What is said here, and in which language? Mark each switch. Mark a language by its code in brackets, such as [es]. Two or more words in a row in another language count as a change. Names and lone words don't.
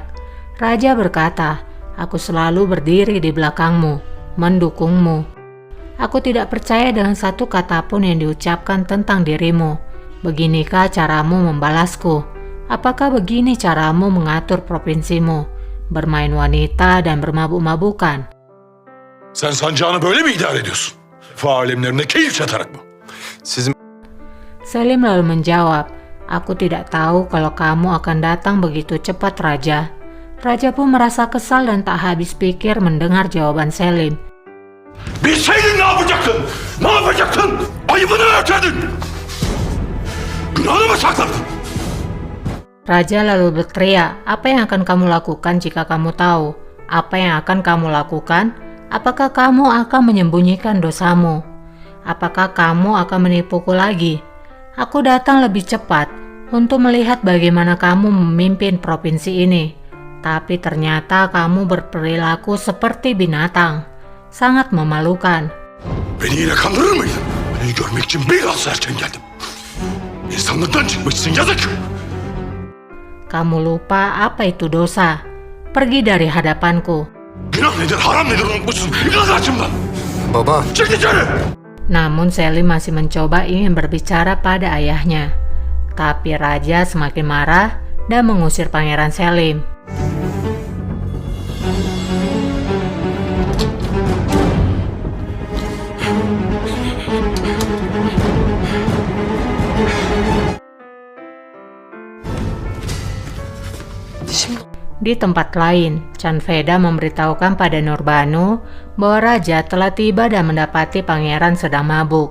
[id] Raja berkata, "Aku selalu berdiri di belakangmu, mendukungmu. Aku tidak percaya dengan satu kata pun yang diucapkan tentang dirimu. Beginikah caramu membalasku? Apakah begini caramu mengatur provinsimu, bermain wanita dan bermabuk-mabukan?" [tr] Sen sancağını böyle mi idare ediyorsun? Vefa alemlerine keyif çatarak mı? Sizin [id] Selim lalu menjawab, "Aku tidak tahu kalau kamu akan datang begitu cepat, Raja." Raja pun merasa kesal dan tak habis pikir mendengar jawaban Selim. [tr] Bilseydin ne yapacaktın? Ne yapacaktın? Ayıbını örterdin. Günahını mı saklardın? [id] Raja lalu berteriak, "Apa yang akan kamu lakukan jika kamu tahu? Apa yang akan kamu lakukan? Apakah kamu akan menyembunyikan dosamu? Apakah kamu akan menipuku lagi? Aku datang lebih cepat untuk melihat bagaimana kamu memimpin provinsi ini. Tapi ternyata kamu berperilaku seperti binatang. Sangat memalukan." [tr] Beni yine kandırır mıydın? Beni görmek için biraz erken geldim. İnsanlıktan çıkmışsın, yazık. [id] Kamu lupa apa itu dosa. Pergi dari hadapanku. [tr] Günah nedir, haram nedir unutmuşsun. Yıkıl karşımdan. baba. Çık dışarı. [id] Namun Selim masih mencoba ingin berbicara pada ayahnya. Tapi Raja semakin marah dan mengusir Pangeran Selim. Di tempat lain, Canveda memberitahukan pada Nurbanu bahwa Raja telah tiba dan mendapati pangeran sedang mabuk.